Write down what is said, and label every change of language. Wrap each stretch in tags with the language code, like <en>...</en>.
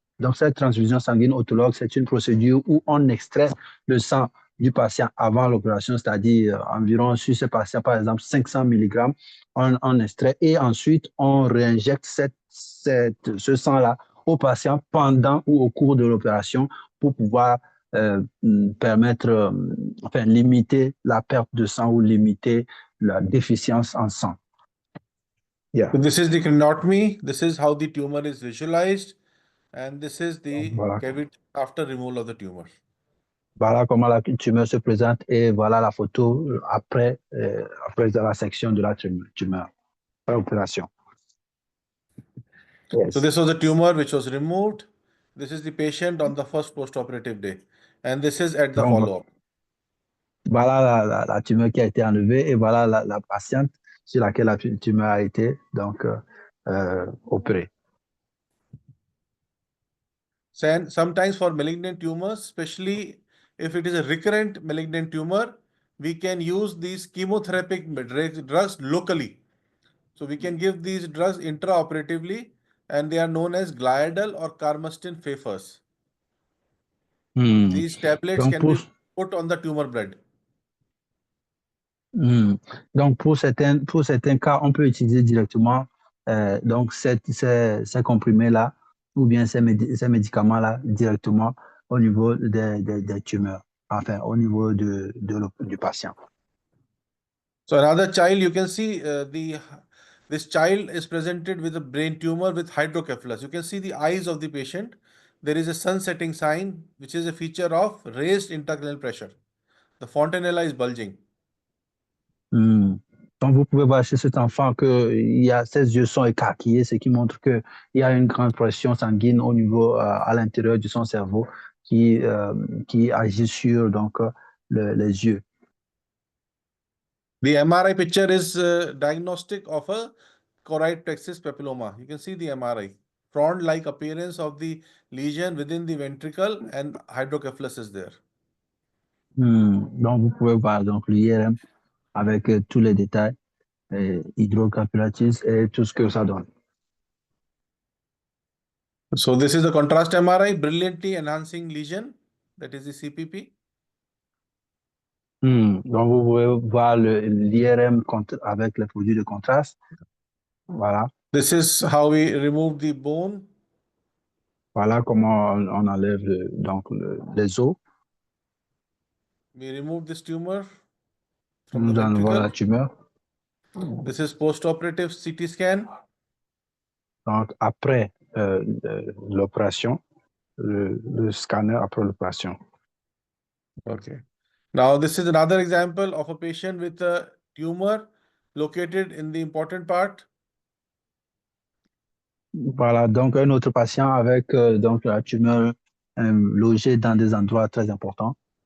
<fr>Donc cette transfusion sanguine autologue, c'est une procédure où on extrait le sang du patient avant l'opération, c'est-à-dire environ sur ce patient, par exemple 500 mg, on extrait et ensuite on réinjecte ce sang-là au patient pendant ou au cours de l'opération pour pouvoir permettre, enfin limiter la perte de sang ou limiter la déficience en sang. Yeah.</fr> <en>So this is the craniotomy. This is how the tumor is visualized. And this is the</en> <fr>Voilà.</fr> <en>cavity after removal of the tumor.</en> <fr>Voilà comment la tumeur se présente et voilà la photo après la section de la tumeur, après l'opération. Yes.</fr> <en>So this was the tumor which was removed. This is the patient on the first post-operative day. And this is at the</en> <fr>Donc,</fr> <en>follow-up.</en> <fr>voilà la tumeur qui a été enlevée et voilà la patiente sur laquelle la tumeur a été donc opérée.</fr> <en>Sometimes for malignant tumors, especially if it is a recurrent malignant tumor, we can use these chemotherapeutic drugs locally. So we can give these drugs intraoperatively, and they are known as gliadal or carmustine wafers. These tablets</en> <fr>Donc,</fr> <en>can be put on the tumor bed.</en> <fr>Donc, pour certains cas, on peut utiliser directement donc ces comprimés-là ou bien ces médicaments-là directement au niveau des tumeurs, enfin, au niveau du patient.</fr> <en>So another child, you can see this child is presented with a brain tumor with hydrocephalus. You can see the eyes of the patient. There is a sun setting sign, which is a feature of raised intracranial pressure. The fontanella is bulging.</en> <fr>Donc, vous pouvez voir chez cet enfant que ses yeux sont écarquillés, ce qui montre qu'il y a une grande pression sanguine au niveau, à l'intérieur de son cerveau qui agit sur donc, les yeux.</fr> <en>The MRI picture is diagnostic of a choroid plexus papilloma. You can see the MRI. Frond-like appearance of the lesion within the ventricle and hydrocephalus is there.</en> <fr>Donc, vous pouvez voir donc l'IRM avec tous les détails, hydrocapillaritis et tout ce que ça donne.</fr> <en>So this is the contrast MRI, brilliantly enhancing lesion. That is the CPP.</en> <fr>Donc, vous pouvez voir l'IRM avec les produits de contraste. Voilà.</fr> <en>This is how we remove the bone.</en> <fr>Voilà comment on enlève donc les os.</fr> <en>We remove this tumor from the</en> <fr>Nous enlevons la</fr> <en>ventricle.</en> <fr>tumeur.</fr> <en>This is post-operative CT scan.</en> <fr>Donc, après l'opération, le scanner après l'opération. Okay.</fr> <en>Now, this is another example of a patient with a tumor located in the important part.</en> <fr>Voilà, donc un autre patient avec donc la tumeur logée dans des endroits très importants.</fr>